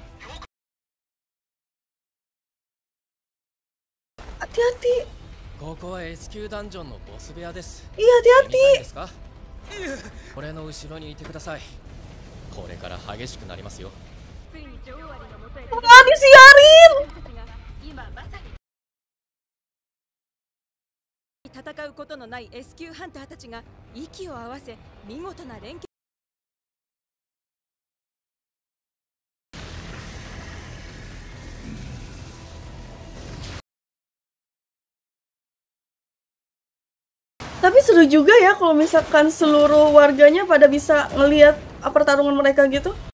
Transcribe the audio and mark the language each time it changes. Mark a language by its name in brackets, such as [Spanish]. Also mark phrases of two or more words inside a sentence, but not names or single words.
[Indonesian] Hati-hati. Iya, hati-hati. Wah, disiarin. [Japanese] 戦うことのない S 級ハンターたちが息を合わせ見事な連携。 [Indonesian] Tapi seru juga ya kalau misalkan seluruh warganya pada bisa ngelihat pertarungan mereka gitu.